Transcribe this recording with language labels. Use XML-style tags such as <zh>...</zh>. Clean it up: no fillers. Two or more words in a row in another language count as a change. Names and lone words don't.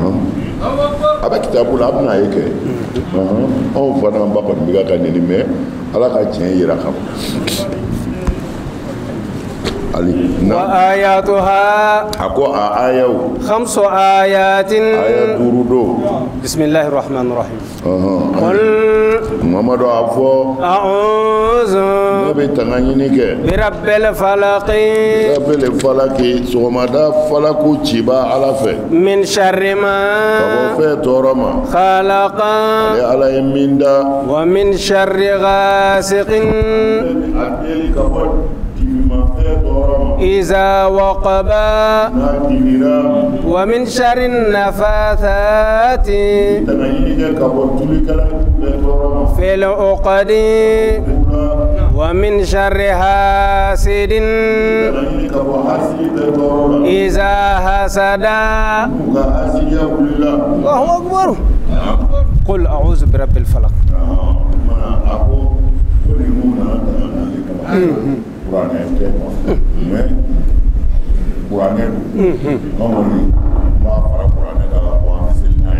<bm>a bɛ kitabu la a bɛna ye kɛ anw fana ba kɔni bɛ ka ɲini mɛ ala ka tiɲɛ yira ka bɔ</bm> <ar>وآياتها</ar> <bm>a ko a ayaw</bm> <ar>خمس آيات</ar> <bm>aya duuru don</bm> <ar>بسم الله الرحمن الرحيم</ar> <bm>qul Muhammadu a fɔ</bm> <ar>a'udhu</ar> <bm>ne bɛ tanga ɲini kɛ</bm> <ar>برب الفلق</ar> <bm>sɔgɔmada falaku ciba ala fɛ</bm> <ar>من شر ma</ar> <bm>ka bɔ fɛn tɔɔrɔ ma</bm> <ar>khalaqa</ar> <bm>ale ala ye min da</bm> <ar>ومن شر غاسق</ar> <bm>a deli ka bɔ dimimafɛn tɔɔrɔ ma</bm> <ar>إذا وقب</ar> <bm>n'a dimira</bm> <ar>ومن شر النفاثات</ar> <bm>tanga ɲini kɛ ka bɔ tulikɛla bɛɛ tɔɔrɔ ma</bm> <ar>في العقد ومن شر حاسد</ar> <bm>tanga ɲini ka bɔ hasidi bɛɛ tɔɔrɔ la</bm> <ar>إذا حسد</ar> <bm>u ka hasidiya wulila</bm> <ar>الله أكبر قل أعوذ برب الفلق</ar> <bm>mana a ko ni mun nana tanga n'ale kama kuranɛ tɛ mais kuranɛ don anw kɔni n b'a fara kuranɛ kan ka bɔ an bɛ seli</bm>